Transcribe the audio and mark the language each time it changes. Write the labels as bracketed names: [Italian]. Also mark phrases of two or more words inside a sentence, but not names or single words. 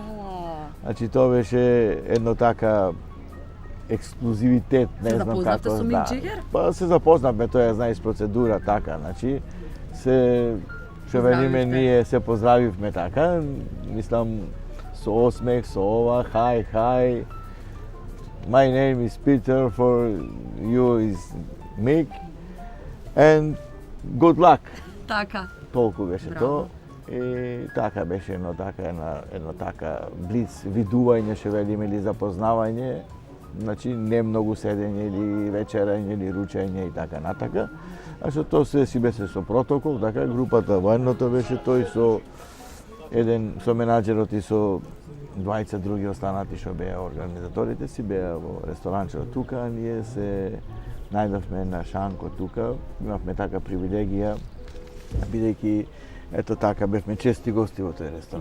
[Macedonian] Значи тоа беше едно така ексклузивитет, не знам како. Се запознавте со Мик Джегер? Па се запознавме, тоа ја знаеш процедура така, значи се што велиме ние се поздравивме така, мислам со осмех, со ова, [English] hi, my name is Peter, for you is Mick, and good luck. [Macedonian] Така. Толку беше Браво. тоа. И така беше едно така блиц видување, што велиме, или запознавање, значи не многу седење или вечерање или ручање и така натака. А што тоа се си беше со протокол, така групата военното беше тој со менаџерот и со двајца други останати што беа организаторите си, беа во ресторанчето тука, а ние се најдовме на шанко тука, имавме така привилегија, бидејќи ето така бевме чести гости во тој ресторан.